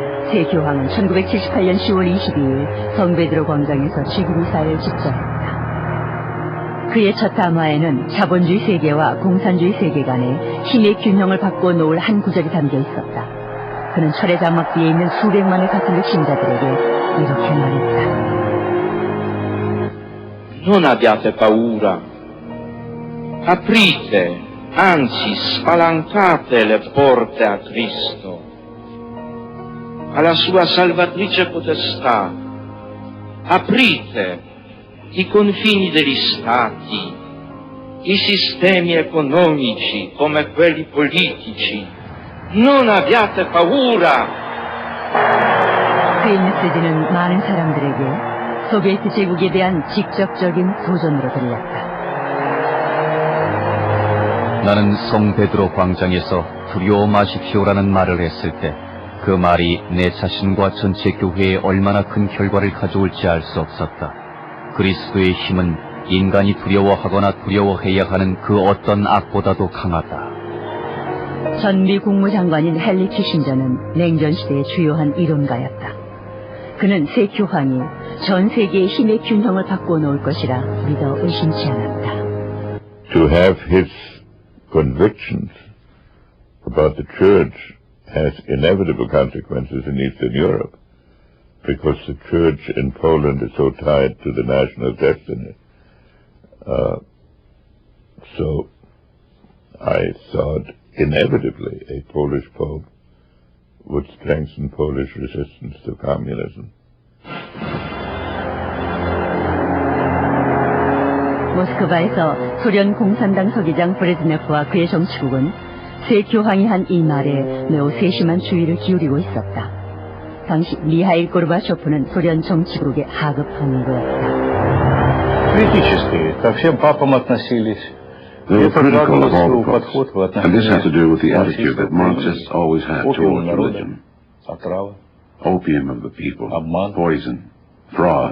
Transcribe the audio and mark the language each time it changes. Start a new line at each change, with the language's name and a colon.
Korean: 새 교황은 1978년 10월 22일 성베드로 광장에서 주기미사를 집전했다. 그의 첫 담화에는 자본주의 세계와 공산주의 세계 간의 힘의 균형을 바꿔 놓을 한 구절이 담겨 있었다. 그는 철의 장막 뒤에 있는 수백만의 가톨릭 신자들에게 이렇게 말했다.
Italian: Non abbiate paura. Aprite, anzi spalancate le porte a Cristo, alla sua salvatrice potestà. Aprite i confini degli stati, i sistemi economici come quelli politici. Non abbiate paura.
Korean: 그의 메시지는 많은 사람들에게 소비에트 제국에 대한 직접적인 도전으로 들렸다. 나는 성 베드로 광장에서 두려워 마십시오라는 말을 했을 때 그 말이 내 자신과 전체 교회에 얼마나 큰 결과를 가져올지 알 수 없었다. 그리스도의 힘은 인간이 두려워하거나 두려워해야 하는 그 어떤 악보다도 강하다. 전 미 국무장관인 헨리 키신저는 냉전시대의 주요한 이론가였다. 그는 새 교황이 전 세계의 힘의 균형을 바꿔놓을 것이라 믿어 의심치 않았다.
English: To have his convictions about the church has inevitable consequences in Eastern Europe, because the church in Poland is so tied to the national destiny. So I thought inevitably a Polish Pope would strengthen Polish resistance to communism.
Korean: 모스크바에서 소련 공산당 서기장 브레즈네프와 그의 정치국은 새 교황이 한 이 말에 매우 세심한 주의를 기울이고 있었다. 당시 미하일 고르바초프는 소련 정치국의 하급 항의였다.
Russian: Критически ко всем папам относились.
English: They were critical of all the popes, and this had to do with the attitude that Marxists always had towards religion. Opium of the people, poison, fraud.